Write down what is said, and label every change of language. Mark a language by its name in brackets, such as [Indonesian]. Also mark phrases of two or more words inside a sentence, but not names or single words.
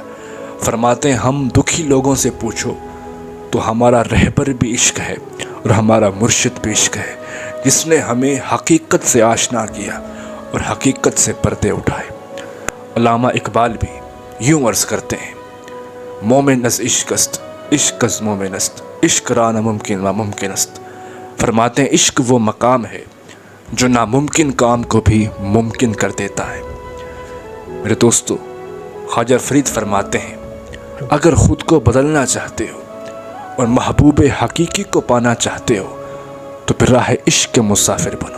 [Urdu] فرماتے ہیں، ہم دکھی لوگوں سے پوچھو تو ہمارا رہبر بھی عشق ہے اور ہمارا مرشد بھی عشق ہے، جس نے ہمیں حقیقت سے آشنا کیا اور حقیقت سے پردے اٹھائے۔ علامہ اقبال بھی یوں عرض کرتے ہیں، [Persian] مومن از عشق است، عشق از مومن است، عشق را ناممکن و ممکن است۔ [Urdu] فرماتے ہیں، عشق وہ مقام ہے جو ناممکن کام کو بھی ممکن کر دیتا ہے۔ میرے دوستو، خواجہ فرید فرماتے ہیں، اگر خود کو بدلنا چاہتے ہو اور محبوب حقیقی کو پانا چاہتے ہو تو پھر راہ عشق کے مسافر بنو۔